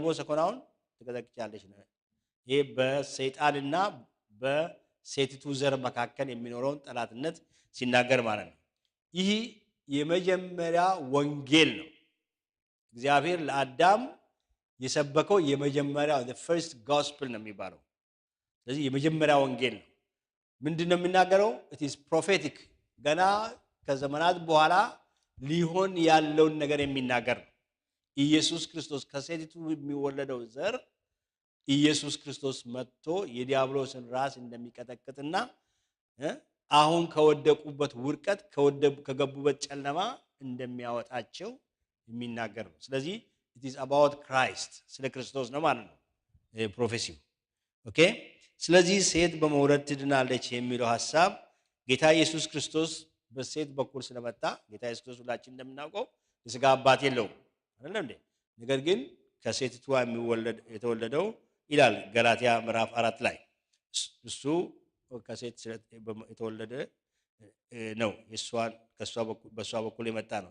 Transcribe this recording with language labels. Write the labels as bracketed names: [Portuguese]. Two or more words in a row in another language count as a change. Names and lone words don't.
[Amharic] ሰኮናውን ትቀጠቅጫለሽ ነው። ይሄ በሰይጣንና በሴቲቱ ዘር መካከል የሚኖረውን ጠላትነት ሲናገር ማለት ነው። ይህ የመጀመሪያ ወንጌል ነው። እግዚአብሔር ለአዳም የሰበከው የመጀመሪያው [English] the first gospel [Amharic] ነው የሚባለው። ስለዚህ የመጀመሪያ ወንጌል ነው። ምንድነው የሚናገረው? [English] it is prophetic [Amharic] ገና ከዘመናት በኋላ ሊሆን ያለውን ነገር የሚናገር ነው። ኢየሱስ ክርስቶስ ከሴቲቱ የሚወለደው ዘር ኢየሱስ ክርስቶስ መጥቶ የዲያብሎስን ራስ እንደሚቀጠቅጥና አሁን ከወደቁበት ውርቀት ከገቡበት ጨለማ እንደሚያወጣቸው የሚናገር ነው። ስለዚህ [English] it is about Christ [Amharic] ስለ ክርስቶስ ነው ማለት ነው ፕሮፌሲው። ኦኬ። ስለዚህ ሴት በመውለድ ትድናለች የሚለው ሐሳብ ጌታ ኢየሱስ ክርስቶስ በሴት በኩል ስለመጣ ጌታ ኢየሱስ ክርስቶስ ሁላችን እንደምናውቀው የሥጋ አባት የለውም አይደል እንዴ? ነገር ግን ከሴቲቱ የተወለደው ይላል ገላትያ ምዕራፍ 4 ላይ እሱ ከሴት የተወለደ ነው። በሷ በኩል የመጣ ነው።